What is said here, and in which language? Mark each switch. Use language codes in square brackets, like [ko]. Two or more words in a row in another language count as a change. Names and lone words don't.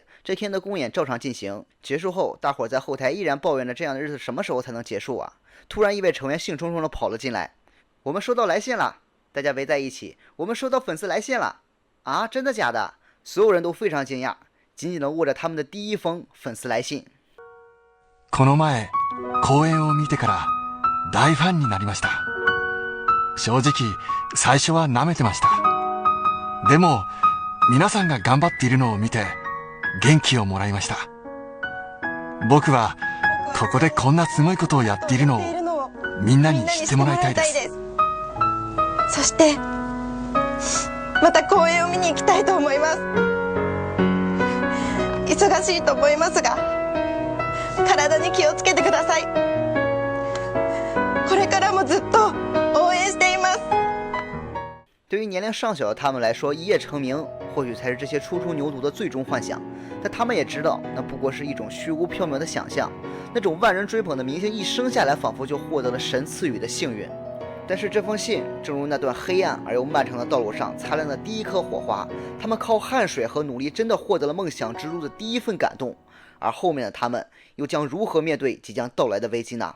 [zh] 这天的公演照常进行，结束后大伙在后台依然抱怨着这样的日子什么时候才能结束啊。突然一位成员兴冲冲地跑了进来，我们收到来信了。大家围在一起，我们收到粉丝来信了啊，真的假的？所有人都非常惊讶，紧紧地握着他们的第一封粉丝来信。 [ja] この前公演を見てから大ファンになりました。正直最初は舐めてました。でも皆さんが頑張っているのを見て元気をもらいました。僕はここでこんなすごいことをやっているのをみんなに知ってもらいたいです。そしてまた公演を見に行きたいと思います。忙しいと思いますが体に気をつけてください。これからもずっと応援しています。 [zh] 对于年龄尚小的他们来说，一夜成名或许才是这些初出牛犊的最终幻想，但他们也知道那不过是一种虚无缥缈的想象。那种万人追捧的明星一生下来仿佛就获得了神赐予的幸运。但是这封信正如那段黑暗而又漫长的道路上擦亮的第一颗火花，他们靠汗水和努力真的获得了梦想之路的第一份感动，而后面的他们又将如何面对即将到来的危机呢？